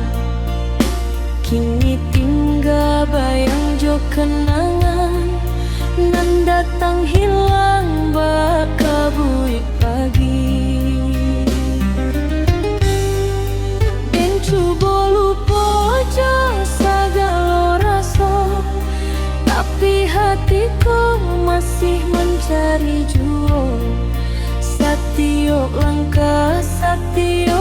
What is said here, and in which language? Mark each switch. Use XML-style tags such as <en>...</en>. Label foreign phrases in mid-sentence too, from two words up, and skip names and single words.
<min>Kini tinggal bayang jo kenangan, nan datang hilang bakabuik pagi.</min> <id>Dan coba lupa aja segala rasa, tapi hatiku masih mencari jua. Setiap langkah, setiap</id>